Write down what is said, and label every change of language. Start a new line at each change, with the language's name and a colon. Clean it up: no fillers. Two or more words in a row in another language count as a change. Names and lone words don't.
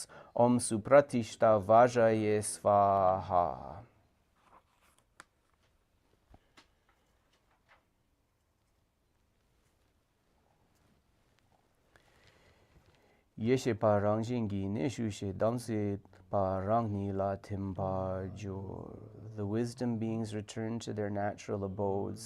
Sanskrit: Om Supratishta Vajaye Svaha.
Tibetan: Yeshe parang jingi neshu she damse parang ni la timpa jor.
English: The wisdom beings return to their natural abodes.